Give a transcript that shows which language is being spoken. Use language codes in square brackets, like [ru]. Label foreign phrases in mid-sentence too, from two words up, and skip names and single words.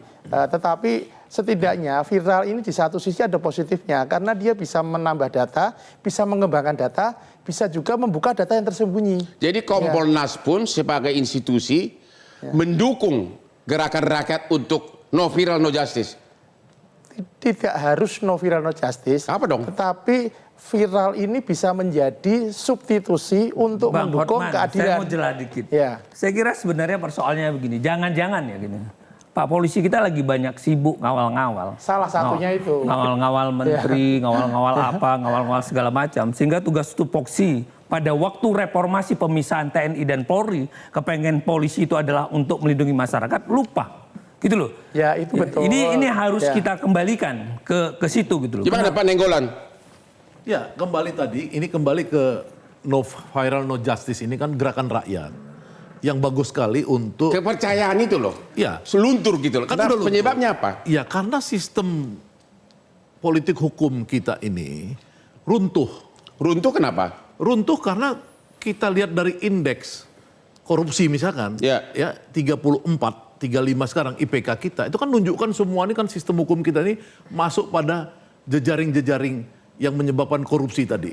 [id] Tetapi setidaknya viral ini di satu sisi ada positifnya karena dia bisa menambah data, bisa mengembangkan data, bisa juga membuka data yang tersembunyi. Jadi Kompolnas pun sebagai institusi mendukung gerakan rakyat untuk [en] no viral no justice. [id] Tidak harus [en] no viral no justice. [id] Apa dong? Tetapi viral ini bisa menjadi substitusi untuk Bang mendukung Hotman, keadilan. saya mau jelas dikit. Saya kira sebenarnya persoalannya begini, jangan-jangan ya gini. Pak polisi kita lagi banyak sibuk ngawal-ngawal. Salah satunya itu. Ngawal-ngawal menteri, ngawal-ngawal apa, ngawal-ngawal segala macam. Sehingga tugas tupoksi pada waktu reformasi pemisahan TNI dan Polri, kepengen polisi itu adalah untuk melindungi masyarakat, lupa. Gitu loh. Ya itu betul. Ini harus kita kembalikan ke situ gitu loh. Gimana Pak Nenggolan? Ya kembali tadi, ini kembali ke [en] no viral no justice [id] ini kan gerakan rakyat yang bagus sekali untuk kepercayaan itu loh. Ya. Seluntur gitu loh. Kan Karena penyebabnya apa? Ya karena sistem politik hukum kita ini runtuh. Runtuh kenapa? Runtuh karena kita lihat dari indeks korupsi misalkan, ya 34, 35 sekarang IPK kita, itu kan menunjukkan semua ini kan sistem hukum kita ini masuk pada jejaring-jejaring yang menyebabkan korupsi tadi.